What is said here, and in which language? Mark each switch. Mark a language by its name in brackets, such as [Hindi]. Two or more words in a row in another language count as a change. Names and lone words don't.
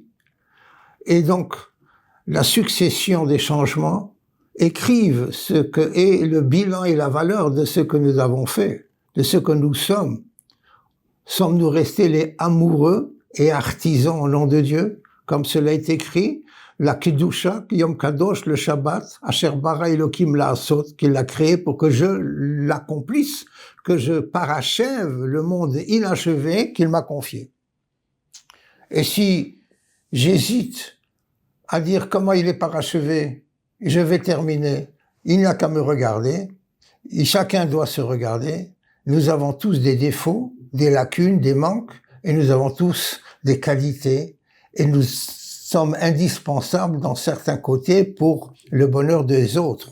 [French] Et donc, la succession des changements écrivent ce que est le bilan et la valeur de ce que nous avons fait, de ce que nous sommes. Sommes-nous restés les amoureux et artisans au nom de Dieu, comme cela est écrit, la Kedusha, [Hebrew] יום קדוש, [French] le Shabbat, [Hebrew] אשר ברא אלקים לעשות, [French] qu'il a créé pour que je l'accomplisse, que je parachève le monde inachevé qu'il m'a confié. Et si j'hésite à dire comment il est parachevé, je vais terminer, il n'y a qu'à me regarder, et chacun doit se regarder, nous avons tous des défauts, des lacunes, des manques, et nous avons tous des qualités, et nous sommes indispensables dans certains côtés pour le bonheur des autres.